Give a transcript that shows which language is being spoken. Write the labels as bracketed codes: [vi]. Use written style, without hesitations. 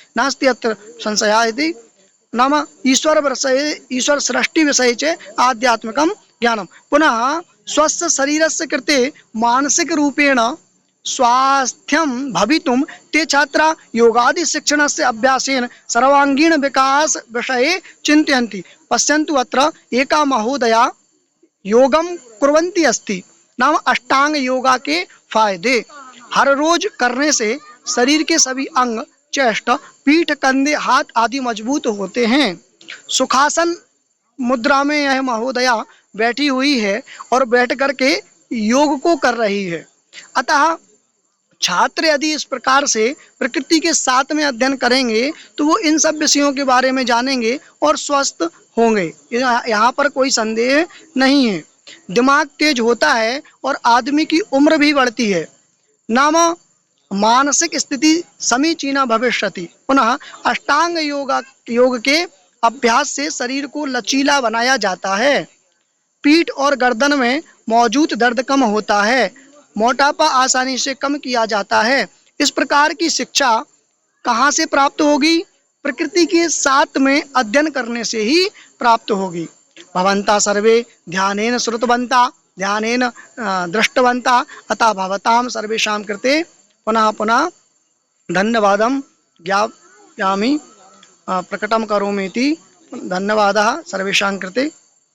[sa] नास्ति अत्र संशयः इति। नाम ईश्वरविषये, ईश्वरसृष्टिविषये च आध्यात्मिकं ज्ञानं। पुनः स्वस्य शरीरस्य कृते मानसिकरूपेण स्वास्थ्यं भवितुं ते छात्राः योगादिशिक्षणस्य अभ्यासेन सर्वाङ्गीण विकास विषये चिन्तयन्ति। पश्यन्तु, अत्र एका महोदया योगम कुर्वन्ती अस्ति। [hi] नाम अष्टांग योगा के फायदे, हर रोज करने से शरीर के सभी अंग, चेस्ट, पीठ, कंधे, हाथ आदि मजबूत होते हैं। सुखासन मुद्रा में यह महोदया बैठी हुई है और बैठ करके योग को कर रही है। अतः छात्र यदि इस प्रकार से प्रकृति के साथ में अध्ययन करेंगे तो वो इन सब विषयों के बारे में जानेंगे और स्वस्थ होंगे। यहाँ पर कोई संदेह नहीं है। दिमाग तेज होता है और आदमी की उम्र भी बढ़ती है। [sa] नाम मानसिक स्थिति समीचीना भविष्यति। [hi] पुनः अष्टांग योग के अभ्यास से शरीर को लचीला बनाया जाता है। पीठ और गर्दन में मौजूद दर्द कम होता है। मोटापा आसानी से कम किया जाता है। इस प्रकार की शिक्षा कहाँ से प्राप्त होगी? प्रकृति के साथ में अध्ययन करने से ही प्राप्त होगी। [sa] भवन्ता सर्वे ध्यानेन श्रुतवन्ता ध्यानेन दृष्टवन्ता अतः भवतां सर्वेषां कृते पुनः पुनः धन्यवादं ज्ञापयामि प्रकटं करोमि इति। धन्यवादः सर्वेषां कृते।